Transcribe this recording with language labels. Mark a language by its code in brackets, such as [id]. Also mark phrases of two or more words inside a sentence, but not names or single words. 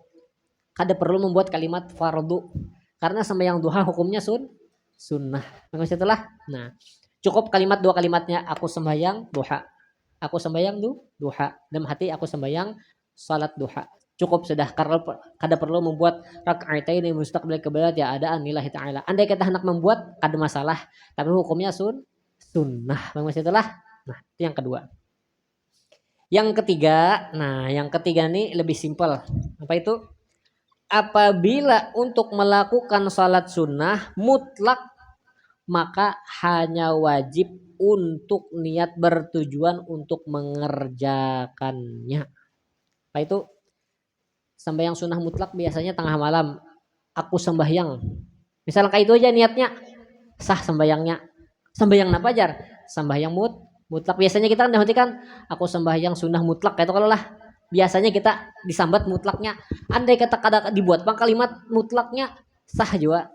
[id] Kada perlu membuat kalimat fardu. Karena sembahyang duha hukumnya sunnah. Maksudnya itulah. Nah, cukup kalimat dua kalimatnya. Aku sembahyang duha. Aku sembahyang duha. Dalam hati aku sembahyang salat duha. Cukup sudah karena kada perlu membuat [ar] ركعتين مستقبل القبلة أداء لله تعالى. [id] Andai kita hendak membuat kada masalah, tapi hukumnya sunnah. Maksudnya itulah. Nah, itu yang kedua. Yang ketiga, yang ketiga nih lebih simpel. Apa itu? Apabila untuk melakukan salat sunnah mutlak maka hanya wajib untuk niat bertujuan untuk mengerjakannya. Apa itu? Sembahyang sunnah mutlak biasanya tengah malam. Aku sembahyang. Misalnya kayak itu aja niatnya. Sah sembahyangnya. Sembahyang apa jar? Sembahyang mutlak. Biasanya kita kan aku sembahyang sunnah mutlak. Itu kalau lah. Biasanya kita disambat mutlaknya. Andai kata kada dibuat bang kalimat mutlaknya sah juga.